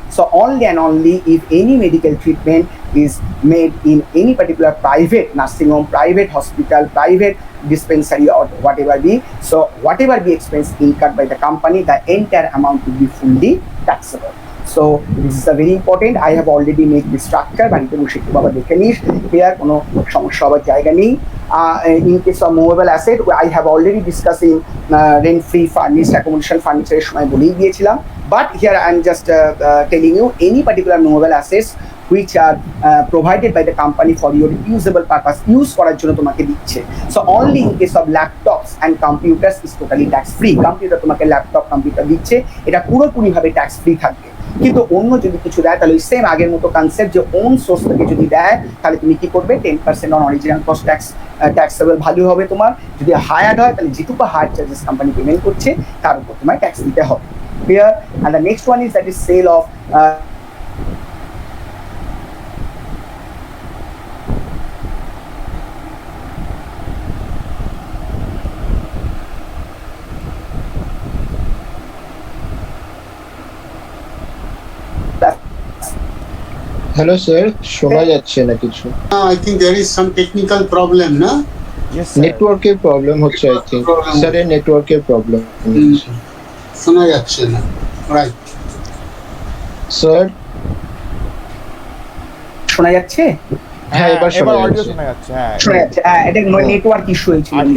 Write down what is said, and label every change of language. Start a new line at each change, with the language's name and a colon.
English: So only and only if any medical treatment is made in any particular private nursing home, private hospital, private dispensary, or whatever be, so whatever be expense incurred by the company, the entire amount will be fully taxable. So this is a very important. I have already made the structure,
Bangla: বাড়িতে বসে একটু বাবা দেখে নিস, clear, কোনো সমস্যা হওয়ার জায়গা নেই।
English: In case of movable asset, I have already discussed in rent free furnished accommodation furniture
Bangla: এর সময় বলেই দিয়েছিলাম,
English: but here I am just telling you any particular movable assets which are provided by the company for your usable purpose, use
Bangla: করার জন্য তোমাকে দিচ্ছে।
English: So only in case of laptops and computers is totally tax free.
Bangla: Computer তোমাকে laptop computer দিচ্ছে, এটা পুরোপুরিভাবে tax free থাকবে। কিন্তু অন্য যদি কিছু দেয়, তাহলে সেম আগের মতো কনসেপ্ট, যে ওন সোর্স থেকে যদি দেয়, তাহলে তুমি কি করবে, 10% on original cost taxable value হবে তোমার। যদি হায়ার্ড হয়, তাহলে যেটুকু হায়ার চার্জেস কোম্পানি পেমেন্ট করছে তার উপর তোমায় ট্যাক্স দিতে হবে। Clear?
English: and the next one is, that is sale of
Bangla: hello sir, শোনা যাচ্ছে না কিছু।
English: I think there is some technical problem, na? Yes, sir.
Bangla: নেটওয়ার্কের প্রবলেম হচ্ছে,
English: I think
Bangla: স্যার, এর নেটওয়ার্কের প্রবলেম। শোনা যাচ্ছে না, রাইট? স্যার শোনা যাচ্ছে? হ্যাঁ, এবার শোনা অডিও যাচ্ছে। শোনা যাচ্ছে। হ্যাঁ, শোনা যাচ্ছে। এটা নেটওয়ার্ক ইস্যু হয়েছিল।